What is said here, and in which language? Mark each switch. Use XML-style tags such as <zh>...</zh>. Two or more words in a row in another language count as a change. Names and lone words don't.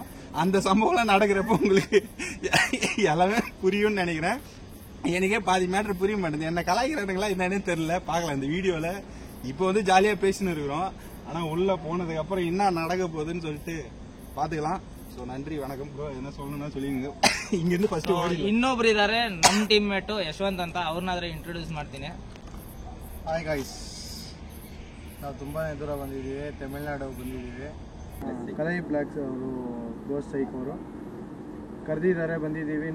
<ta>அந்த சம்பவம் நடக்கிறப்போ உங்களுக்கு எல்லாமே புரியும்னு நினைக்கிறேன். எனக்கே பாதி மேட்டர் புரிய மாட்டேங்குது. என்ன கலாய்க்கிறானுங்களா என்னன்னு தெரியல. பார்க்கலாம் இந்த வீடியோல. இப்போ வந்து ஜாலியா பேசின்னு இருக்கிறோம். ஆனா உள்ள போனதுக்கு அப்புறம் என்ன நடக்க போகுதுன்னு சொல்லிட்டு பாத்துக்கலாம். சோ நன்றி, வணக்கம் ப்ரோ. என்ன சொல்லணும்னா சொல்லிங்க. இங்க இருந்து ಫಸ್ಟ್</ta> <kn>ಇನ್ನೊಬ್ರು ಇದಾರೆ ನಮ್ಮ</kn> <en>team mate</en> <kn>ಯಶವಂತ್ ಅಂತ, ಅವ್ರನ್ನಾದ್ರೆ ಇಂಟ್ರೊಡ್ಯೂಸ್ ಮಾಡ್ತೀನಿ.</kn> <en>hi guys,</en> <kn>ನಾವು ತುಂಬಾ ದೂರ ಬಂದಿದ್ದೀವಿ, ತಮಿಳ್ನಾಡು ಬಂದಿದ್ದೀವಿ. ಕಲೈ ಬ್ಲಾಗ್ಸ್ ಅವರು ಗೋಸ್ಟ್ ಸೈಕ್ ಅವರು ಕರೆದಿದ್ದಾರೆ, ಬಂದಿದ್ದೀವಿ.</kn>